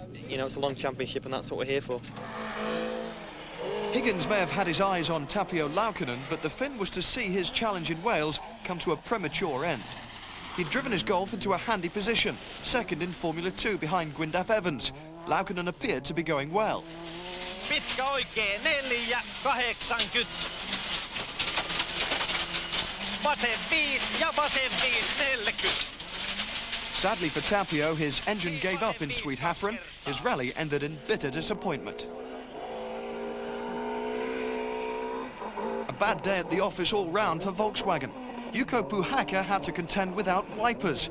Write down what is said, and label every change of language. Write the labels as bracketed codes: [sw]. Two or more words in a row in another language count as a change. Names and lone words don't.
[en] It's a long championship, and that's what we're here for. Higgins may have had his eyes on Tapio Laukkanen, but the Finn was to see his challenge in Wales come to a premature end. He'd driven his Golf into a handy position, second in Formula 2 behind Gwyndaf Evans. Laukkanen appeared to be going well. [fi] Pitkä oikein, 4.80. Vasen 5 ja vasen 5.40. [en] Sadly for Tapio, his engine gave up in Sweet Hafren. His rally ended in bitter disappointment. A bad day at the office all round for Volkswagen. Yuko Puhaka had to contend without wipers.